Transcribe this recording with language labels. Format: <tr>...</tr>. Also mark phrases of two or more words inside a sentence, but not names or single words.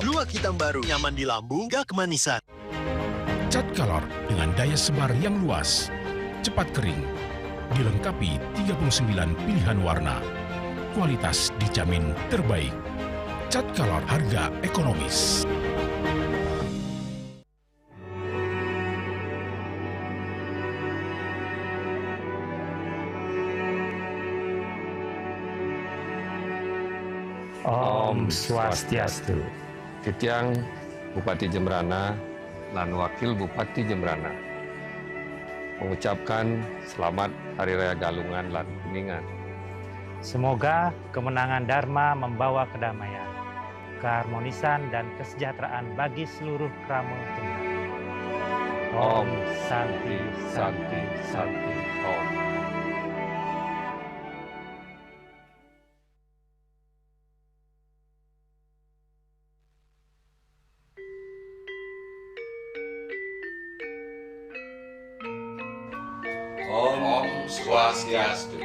<id>Luwak hitam baru, nyaman di lambung, gak kemanisan. Cat Color dengan daya sebar yang luas, cepat kering, dilengkapi 39 pilihan warna. Kualitas dijamin terbaik. Cat Color, harga ekonomis.</id> <sa>Om Swastiastu.</sa> <id>Titiang Bupati Jembrana dan Wakil Bupati Jembrana mengucapkan selamat Hari Raya Galungan lan Kuningan. Semoga kemenangan Dharma membawa kedamaian, keharmonisan dan kesejahteraan bagi seluruh krama Jembrana.</id> <sa>Om Santi Santi Santi Om. Om Swastiastu.</sa>